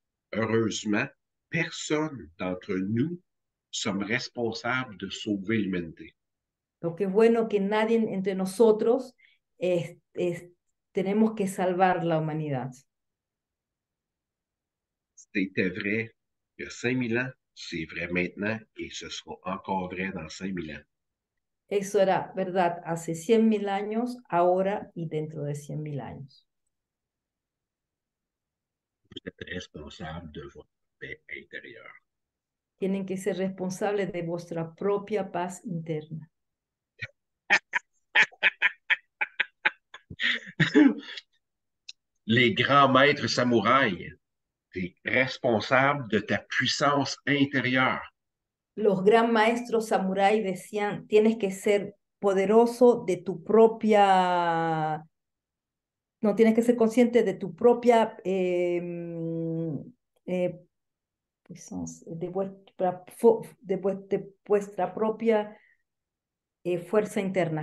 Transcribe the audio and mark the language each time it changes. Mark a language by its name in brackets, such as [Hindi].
[French] Heureusement, personne d'entre nous sommes responsables de sauver l'humanité. [Spanish] Lo que es bueno que nadie entre nosotros tenemos que salvar la humanidad. [French] C'était vrai il y a 5000 ans, c'est vrai maintenant et ce sera encore vrai dans 5000 ans. [Spanish] Eso era verdad hace 100.000 años, ahora y dentro de 100.000 años. [French] Vous êtes responsable de votre paix intérieure. [Spanish] Tienen que ser responsables de vuestra propia paz interna. [French] Les grands maîtres samouraïs, tu es responsable de ta puissance intérieure. [Spanish] Los gran maestros samurái decían, tienes que ser poderoso de tu propia, no, tienes que ser consciente de tu propia puissance, de vuestra propia fuerza interna.